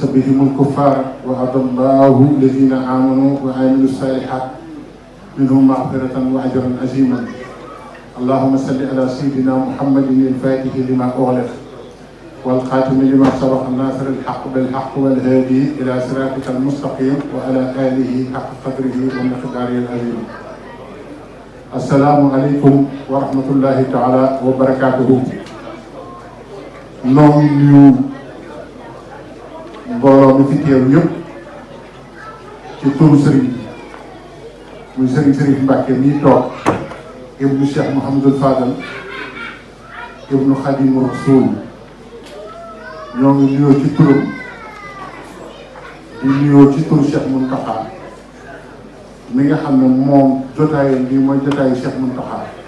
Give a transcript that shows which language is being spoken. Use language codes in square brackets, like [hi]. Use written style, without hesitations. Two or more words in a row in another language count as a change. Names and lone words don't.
[ar] بهم الكفار وعد الله الذين آمنوا وعملوا الصالحات منهم مغفرة وأجرا عظيما اللهم صل على سيدنا محمد الفاتح لما أغلق والخاتم لما سبق الناصر الحق بالحق والهادي إلى صراطك المستقيم وعلى آله حق قدره ومقداره العظيم السلام عليكم ورحمة الله تعالى وبركاته [wo] نوم نيو mbooloo mi fi teew yëpp ci turu sëriñ muy sëriñ Mbacke mii toog ibnu Cheikh Mouhamadul Fadal ibnu Khadimu Rasul ñoo ngi nuyoo ci turam di nuyoo ci turu Cheikh Mountakha mi nga xam ne moom jotaayam bi mooy jotaayu Cheikh Mountakha